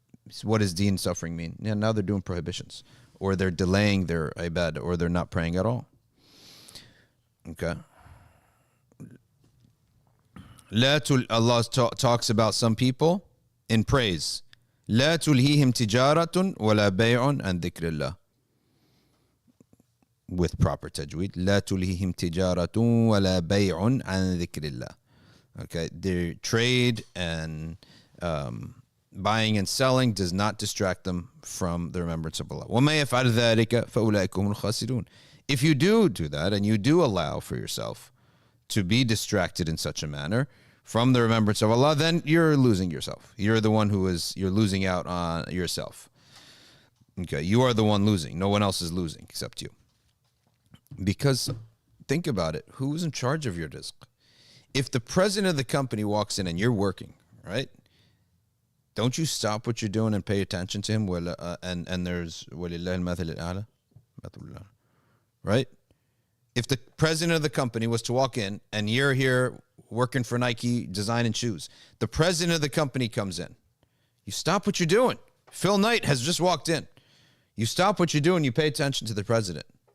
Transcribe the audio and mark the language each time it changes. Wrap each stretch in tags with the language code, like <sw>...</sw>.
<en>So what does deen suffering mean? Yeah, now they're doing prohibitions, or they're delaying their ibadah, or they're not praying at all. Okay. Allah talks about some people in praise.</en> <ar>لا تلهيهم تجارة ولا بيع عن ذكر الله.</ar> <en>With proper tajweed,</en> <ar>لا تلهيهم تجارة ولا بيع عن ذكر الله.</ar> <en>Okay, their trade and buying and selling does not distract them from the remembrance of Allah.</en> <ar>وما يفعل ذلك فأولئك هم الخاسرون.</ar> <en>If you do that and you do allow for yourself to be distracted in such a manner from the remembrance of Allah, then you're losing yourself. You're the one you're losing out on yourself. Okay, you are the one losing. No one else is losing except you. Because think about it, who's in charge of your rizq? If the president of the company walks in and you're working, right? Don't you stop what you're doing and pay attention to him? And there's</en> <ar>وَلِلَّهِ الْمَثَلِ الْأَعْلَى.</ar> <en>Right? If the president of the company was to walk in and you're here working for Nike designing shoes, the president of the company comes in. You stop what you're doing. Phil Knight has just walked in. You stop what you're doing, you pay attention to the president.</en>